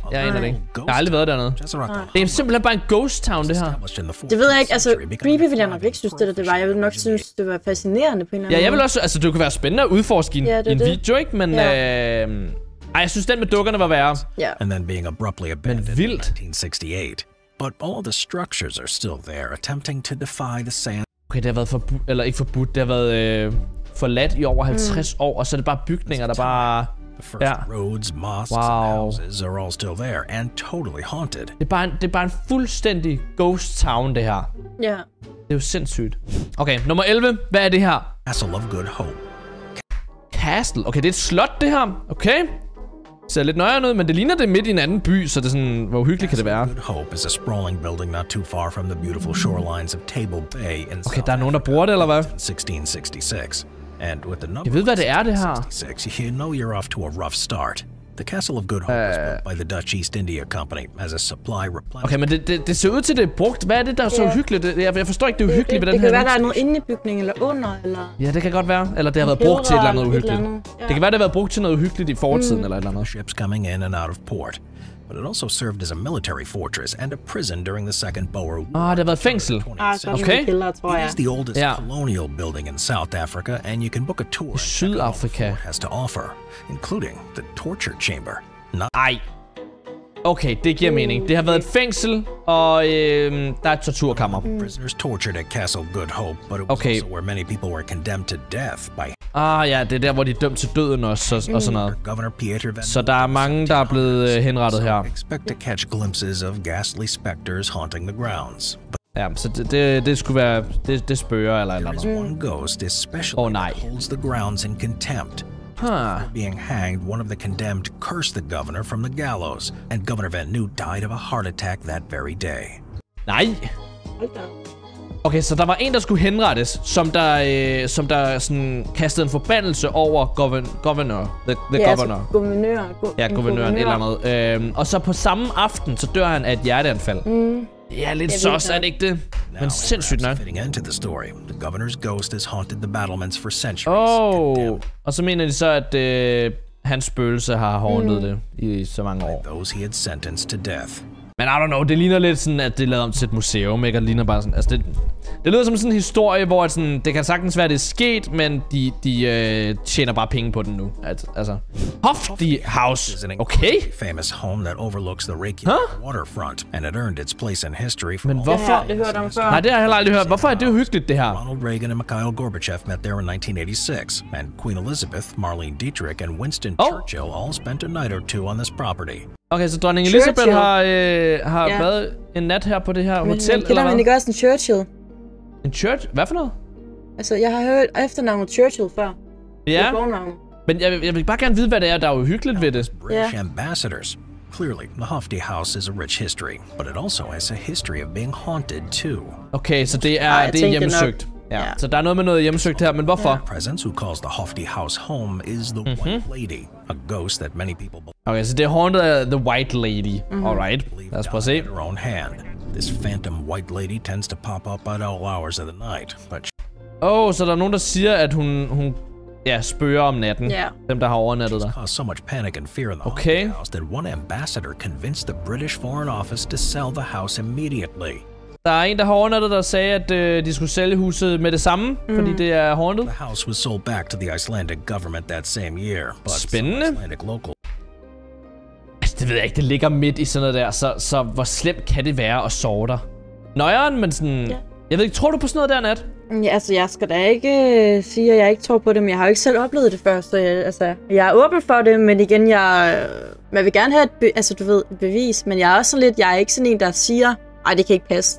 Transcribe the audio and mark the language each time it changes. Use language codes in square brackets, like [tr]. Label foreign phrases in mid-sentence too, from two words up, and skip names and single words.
[da] Jeg har aldrig været dernede. Det er simpelthen bare en [en] ghost town, [da] det her. Det ved jeg ikke. Altså, creepy vil jeg nok ikke synes, det var. Jeg vil nok synes, det var fascinerende på en eller anden måde. Ja, jeg vil også... Altså, det kunne være spændende at udforske i en video, ikke? Men... jeg synes, den med dukkerne var værre. Ja. Men vildt. [en] But all the structures are still there, attempting to defy the sand. [da] Okay, det har været forbudt, eller ikke forbudt, det har været forladt i over 50 år, og så er det bare bygninger, der bare... Ja. Wow. Det er bare en fuldstændig [en] ghost town, [da] det her. Ja. Det er jo sindssygt. Okay, nummer 11. Hvad er det her? Castle of Good Hope. Castle. Okay, det er et slot, det her. Okay. Ser lidt nøjere ud, men det ligner det midt i en anden by, så det er sådan, hvor uhyggeligt kan det være. Okay, der er nogen, der bruger det, eller hvad? [en] And with the number [da] Jeg ved, hvad det er, det her. [en] 66, you know you're off to a rough start. The Castle of Good Hope was built by the Dutch East India Company as a supply replenishment. [da] Okay, men det ser ud til, det er brugt. Hvad er det, der er så uhyggeligt? Jeg forstår ikke, det er uhyggeligt ved den her. Det kan være, der er noget inde i bygningen eller under, eller... Ja, det kan godt være. Eller det har været brugt til et eller andet uhyggeligt. Det kan være, det har været brugt til noget uhyggeligt i fortiden eller et eller andet. [en] Ships coming in and out of port. But it also served as a military fortress and a prison during the Second Boer War. [da] Det har været fængsel. Okay. [en] It is the oldest colonial building in South Africa, and you can book a tour. [da] Sydafrika [en] has to offer, including the torture chamber. [da] Ej. Okay, det giver mening. Det har været et fængsel, og der er et torturkammer. [en] Prisoners tortured at Castle Good Hope, but it was also where many people were condemned to death by. [da] Ja, det er der, hvor de er dømt til døden også, og sådan noget. Så der er mange, der er blevet henrettet her. [en] Expect to catch glimpses of ghastly specters haunting the grounds. [da] Ja, så det skulle være det spøger eller andet. [en] One ghost especially holds the grounds in contempt. Being hanged, one of the condemned cursed the governor from the gallows, and Governor Van New died of a heart attack that very day. [da] Nej. Okay, så der var en, der skulle henrettes, som der sådan kastede en forbandelse over governor. [en] The governor. [da] Guvernøren eller andet. Og så på samme aften, så dør han af et hjerteanfald. Ja, lidt sås, er det ikke det? Men sindssygt nok. Og så mener de så, at hans spøgelse har haunted det i så mange år. [en] Men I don't know, [da] det ligner lidt sådan, at det er lavet om til et museum, ikke? Og det ligner bare sådan, altså det lyder som sådan en historie, hvor sådan, det kan sagtens være, det er sket, men de tjener bare penge på den nu. Altså, Hofty House, okay? [en] Famous home that overlooks the waterfront, and it earned its place in history. [da] Men hvorfor? Det hørte om før. Nej, det har jeg heller aldrig hørt. Hvorfor er det uhyggeligt, det her? [en] Ronald Reagan and Mikhail Gorbachev met there in 1986, and Queen Elizabeth, Marlene Dietrich, and Winston Churchill all spent a night or two on this property. [da] Okay, så dronning Elizabeth har været en nat her på det her hotel, eller hvad? Men det gør også en Churchill. En Churchill? Hvad for noget? Altså, jeg har hørt efternavnet Churchill før. Ja, men jeg vil bare gerne vide, hvad det er, der er uhyggeligt ved det. [en] British ambassadors. Clearly, the Hofty House is a rich history, but it also has a history of being haunted too. [da] Okay, så det er hjemsøgt. Ja, så der er noget med noget hjemsøgt her, men hvorfor? [en] Presence who calls the Hofty House home is the White Lady, a ghost that many people believe. [da] Okay, så det er haunted af the White Lady. Alright, lad os prøve at se. [en] Her own hand. This phantom white lady tends to pop up at all hours of the night, but [da] så der er nogen, der siger, at hun spøger om natten. Dem, der har overnattet der. [en] Caused so much panic and fear in the Hofty House that one ambassador convinced the British Foreign Office to sell the house immediately. [da] Der er en, der har overnattet, der sagde, at de skulle sælge huset med det samme, fordi det er haunted. [en] The house was sold back to the Icelandic government that same year, but [da] spændende. [en] Icelandic local. [da] Altså, det ved jeg ikke, det ligger midt i sådan noget der, så hvor slemt kan det være at sove der? Nøjeren, men sådan... Jeg ved ikke, tror du på sådan noget der, Nat? Ja, altså, jeg skal da ikke sige, at jeg ikke tror på det, men jeg har jo ikke selv oplevet det før, så jeg er åben for det, men igen, jeg vil gerne have et bevis, men jeg er også sådan lidt, jeg er ikke sådan en, der siger, ej, det kan ikke passe.